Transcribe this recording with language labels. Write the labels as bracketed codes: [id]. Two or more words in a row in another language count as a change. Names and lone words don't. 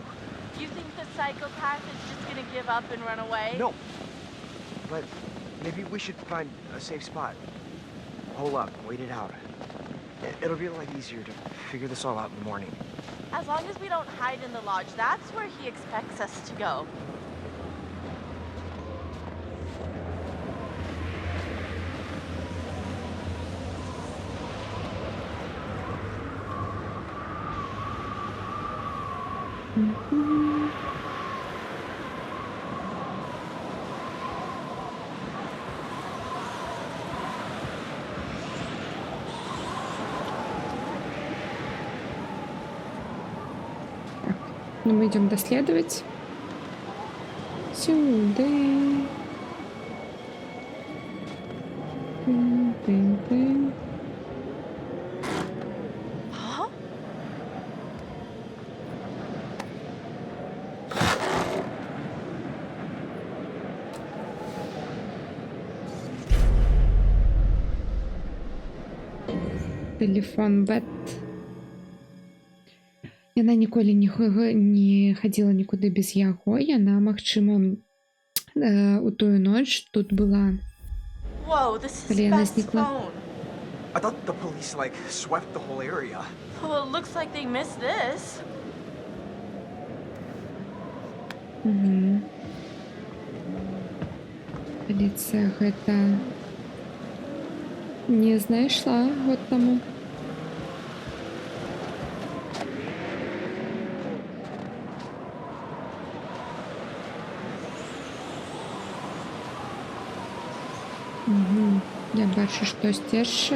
[en] You think the psychopath is just gonna give up and run away? No. But maybe we should find a safe spot. Hole up, wait it out. It'll be a lot easier to figure this all out in the morning. As long as we don't hide in the lodge, that's where he expects us to go. [ru] Ну, мы идем доследовать. Сюда. Тын-тын-тын. [en] Huh? [be] Телефон Бет. Яна ніколі не хадзіла нікуды без яго. Яна, магчыма, у тую ноч тут была. [en] Whoa, this is [be] Калі яна [en] Beth's [be] знікла. [en] phone. I thought the police, like, swept the whole area. Well, it looks like they missed this. [be] Паліцыя гэта не знайшла год таму. Я бачу штосьці яшчэ.